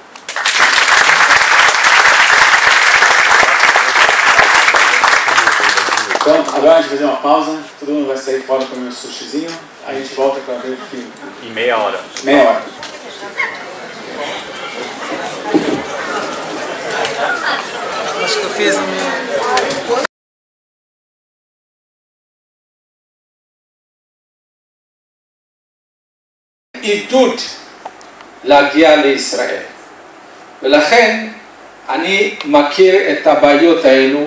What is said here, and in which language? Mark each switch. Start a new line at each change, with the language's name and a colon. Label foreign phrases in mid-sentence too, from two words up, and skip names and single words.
Portuguese: Então, agora a gente vai fazer uma pausa, todo mundo vai sair fora para o meu sushizinho, aí a gente volta para ver o filme. Em meia hora. Meia hora. Acho que eu fiz um...
Hebrew: עידוד להגיע לישראל. ולכן אני מכיר את הבעיות האלו.